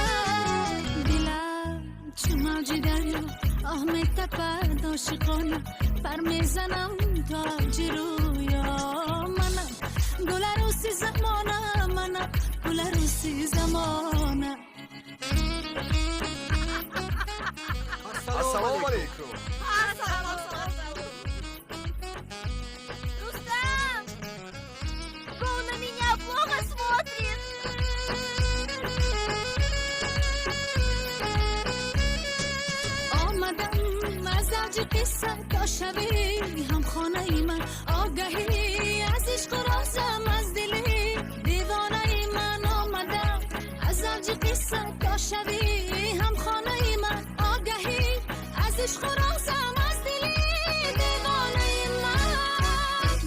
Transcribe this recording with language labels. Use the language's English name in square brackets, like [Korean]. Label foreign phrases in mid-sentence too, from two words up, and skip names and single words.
[Persian] دلم چون موج دریا آه میتپد، عاشقانه پر میزنم، تاج رویا منم، گل عروس زمانه منم، گل عروس زمانه. [Arabic] السلام علیکم. [Russian] Рустам! Пол на меня плохо смотрит! [Persian] آمدم از اوج قصه تا شبی هم خانه ای من، آگهی از عشق و رازم از دلی دیوانه ای من. آمدم از اوج قصه تا شبی هم خانه ای من، آگهی از عشق و رازم از دلی دیوانه ای من.